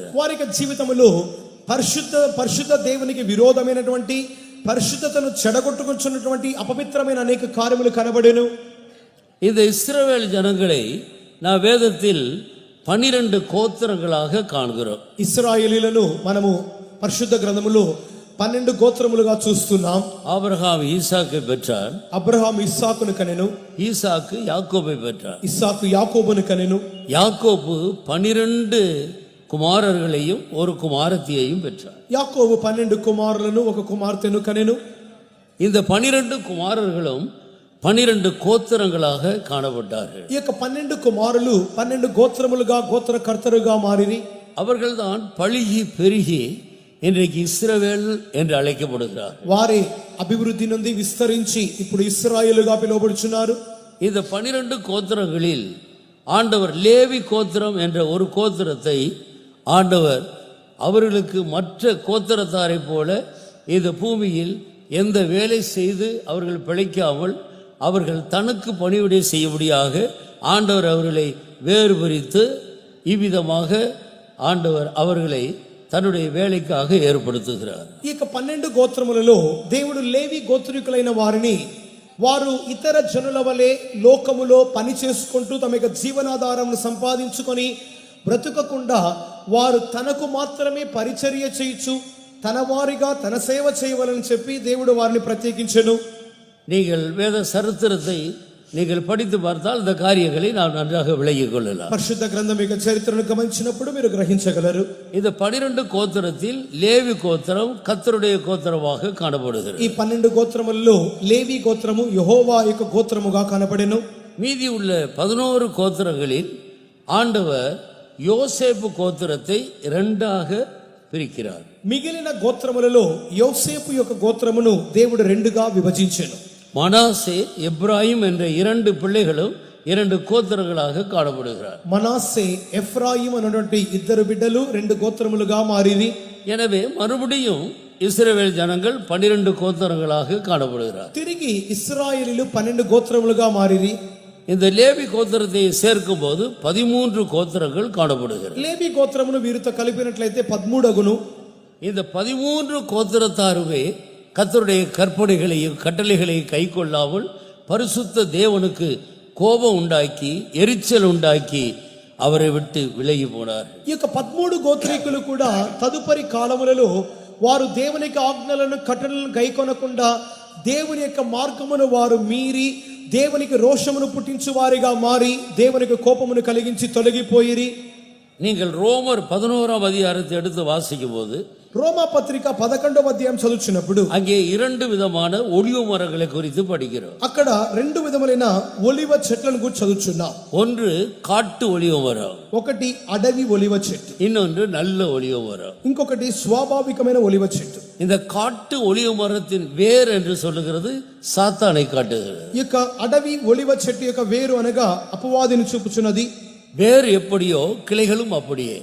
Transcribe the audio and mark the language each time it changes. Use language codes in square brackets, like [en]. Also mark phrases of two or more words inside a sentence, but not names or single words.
[te] వారి యొక్క జీవితంలో పరిశుద్ధ దేవునికి విరోధమైనటువంటి పరిశుద్ధతను చెడగొట్టుకొచ్చున్నటువంటి అపవిత్రమైన అనేక కార్యములు కనబడెను. [ta] இந்த இஸ்ரவேல் ஜனங்களை நான் வேதத்தில் 12 கோத்திரங்களாக காண்கிறோம். [te] ఇశ్రాయేలీలను మనము పరిశుద్ధ గ్రంథములో 12 గోత్రములుగా చూస్తున్నాం. [ta] ஆபிரகாம் ஈசாக்கை பெற்றார், [te] అబ్రహాం ఇస్సాకును కనెను, [ta] ஈசாக்கு யாக்கோபை பெற்றார், [te] ఇస్సాకు యాకోబును కనెను, [ta] யாக்கோபு 12 குமாரர்களையும் ஒரு குமாரத்தியையும் பெற்றார். [te] యాకోబు 12 కుమారులను ఒక కుమార్తెను కనెను. [ta] இந்த 12 குமாரர்களும் 12 கோத்திரங்களாக காணப்பட்டார்கள். [te] ఈ యొక్క 12 కుమారులు 12 గోత్రములుగా గోత్రకర్తలుగా మారిరి. [ta] அவர்கள்தான் பழுகி பெருகி இன்றைக்கு இஸ்ரவேல் என்று அழைக்கப்படுகிறார். [te] వారే అభివృద్ధి నుండి విస్తరించి ఇప్పుడు ఇశ్రాయేలుగా పిలువబడుచున్నారు. [ta] இந்த 12 கோத்திரங்களில் ஆண்டவர் லேவி கோத்திரம் என்ற ஒரு கோத்திரத்தை ஆண்டவர் அவர்களுக்கு மற்ற கோத்திரத்தாரை போல இந்த பூமியில் எந்த வேலை செய்து அவர்கள் பிழைக்காமல் அவர்கள் தனக்கு பணிவிடை செய்யும்படியாக ஆண்டவர் அவர்களை வேறுபரித்து இவ்விதமாக ஆண்டவர் அவர்களை తన్నుடைய వేళకాக ఏర్పడుతున్నారు. [te] ఈ యొక్క 12 గోత్రములలో దేవుడు లేవి గోత్రికులైన వారిని వారు ఇతర జనుల వలె లోకములో పని చేసుకుంటూ తమ యొక్క జీవనాధారం సంపాదించుకొని బ్రతుకకుండా వారు తనకు మాత్రమే పరిచర్య చేయొచ్చు, తన వారిగా తన సేవ చేయవలని చెప్పి దేవుడు వారిని ప్రత్యేకించెను. [ta] நீங்கள் வேத சரித்திரத்தை நீங்கள் படித்து பார்த்தால் இந்த காரியங்களை நாம் நன்றாக விளங்கிக் கொள்ளலாம். [te] పరిశుద్ధ గ్రంథం యొక్క చరిత్రను గమనించినప్పుడు మీరు గ్రహించగలరు. [ta] இந்த 12 கோத்திரத்தில் லேவி கோத்திரம் கர்த்தருடைய கோத்திரமாக காணப்படுகிறது. [te] ఈ 12 గోత్రములలో లేవి గోత్రము యెహోవా యొక్క గోత్రముగా కనబడెను. [ta] மீதி உள்ள 11 கோத்திரங்களில் ஆண்டவர் யோசேப்பு கோத்திரத்தை இரண்டாக பிரிக்கிறார். [te] మిగిలిన గోత్రములలో యోసేపు యొక్క గోత్రమును దేవుడు రెండుగా విభజించెను. [ta] மனாசே எப்ராயிம் என்ற 2 பிள்ளைகளும் 2 கோத்திரங்களாக காணப்படுகிறார். [te] మనాసే ఎఫ్రాయిం అనేటువంటి ఇద్దరు బిడ్డలు 2 గోత్రములుగా మారిరి. [ta] எனவே மறுபடியும் இஸ்ரவேல் ஜனங்கள் 12 கோத்திரங்களாக காணப்படுகிறார். [te] తిరిగి ఇశ్రాయేలీలు 12 గోత్రములుగా మారిరి. [ta] இந்த லேவி கோத்திரத்தை சேர்க்கும் போது 13 கோத்திரங்கள் காணப்படுகிறது. [te] లేవి గోత్రమును వీరితో కలిపినట్లయితే 13 అగును. [ta] இந்த 13 கோத்திரத்தாருமே கர்த்தருடைய கற்பனைகளையும் கட்டளைகளையும் கைக்கொள்ளாமல் பரிசுத்த தேவனுக்கு கோபம் உண்டாக்கி எரிச்சல் உண்டாக்கி அவரை விட்டு விலகி போனார். [te] ఈ యొక్క 13 గోత్రీకులు కూడా తదుపరి కాలములలో వారు దేవునికి ఆజ్ఞలను కట్టడలను గైకొనకుండా దేవుని యొక్క మార్గమును వారు మీరి దేవునికి రోషమును పుట్టించు వారిగా మారి దేవునికి కోపమును కలిగించి తొలగిపోయిరి. [ta] நீங்கள் ரோமர் 11ஆம் அதிகாரத்தை எடுத்து வாசிக்கும் போது [te] రోమా పత్రిక 11వ అధ్యాయం చదువుచున్నప్పుడు [ta] அங்கே 2 விதமான ஒலிவ மரங்களை குறித்து படிக்கிறோம். [te] అక్కడ 2 విధములైన ఒలివ చెట్లను గురించి చదువుచున్నాం. [ta] ஒன்று காட்டு ஒலிவ மரம், [te] ఒకటి అడవి ఒలివ చెట్టు, [ta] இன்னொன்று நல்ல ஒலிவ மரம். [te] ఇంకొకటి స్వాభావికమైన ఒలివ చెట్టు. [ta] இந்த காட்டு ஒலிவ மரத்தின் வேர் என்று சொல்லுகிறது சாத்தானை காட்டுகிறது. [te] ఈ యొక్క అడవి ఒలివ చెట్టు యొక్క వేరు అనగా అపవాదిని చూపుచున్నది. [ta] வேர் எப்படியோ கிளைகளும் அப்படியே.